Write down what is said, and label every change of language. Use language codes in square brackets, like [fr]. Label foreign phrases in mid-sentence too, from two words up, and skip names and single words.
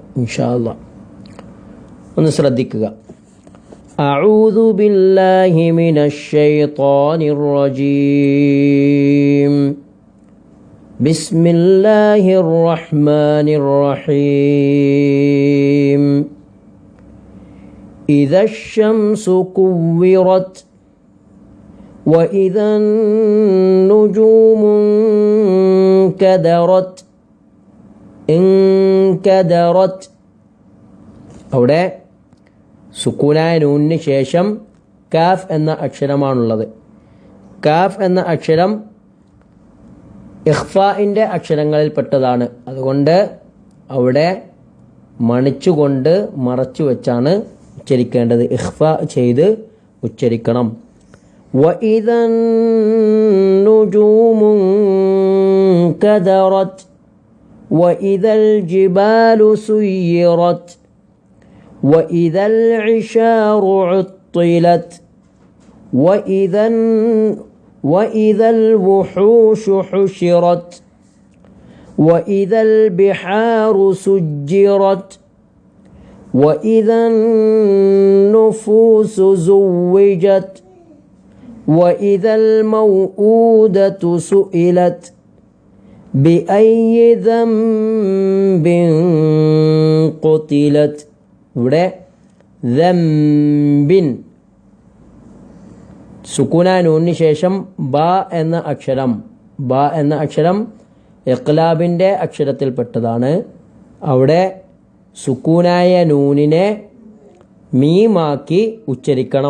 [ar] إن شاء الله [ml] ഒന്ന് ശ്രദ്ധിക്കുക. [ar] أعوذ بالله من الشيطان الرجيم. بسم الله الرحمن الرحيم. إذا الشمس كورت وإذا النجوم انكدرت. [ml] അവിടെ സുക്കൂനായ നൂനിന് ശേഷം കാഫ് എന്ന അക്ഷരമാണുള്ളത്. കാഫ് എന്ന അക്ഷരം ഇഖ്ഫാഇൻ്റെ അക്ഷരങ്ങളിൽപ്പെട്ടതാണ്. അതുകൊണ്ട് അവിടെ മണിച്ചുകൊണ്ട് മറച്ചു വെച്ചാണ് ഉച്ചരിക്കേണ്ടത്. ഇഖ്ഫ ചെയ്ത് ഉച്ചരിക്കണം. [ar] وإذا النجوم انكدرت وإذا الجبال سيرت وإذا العشار عطلت وإذا الوحوش حشرت وإذا البحار سجرت وإذا النفوس زوجت وإذا الموءودة سئلت بأي ذنب قتلت. [ml] ഇവിടെ ذنب സുക്കൂന നൂനിന് ശേഷം ബ എന്ന അക്ഷരം ഇഖ്ലാബിൻ്റെ അക്ഷരത്തിൽപ്പെട്ടതാണ്. അവിടെ സുക്കൂനായ നൂനിനെ മീമാക്കി ഉച്ചരിക്കണം.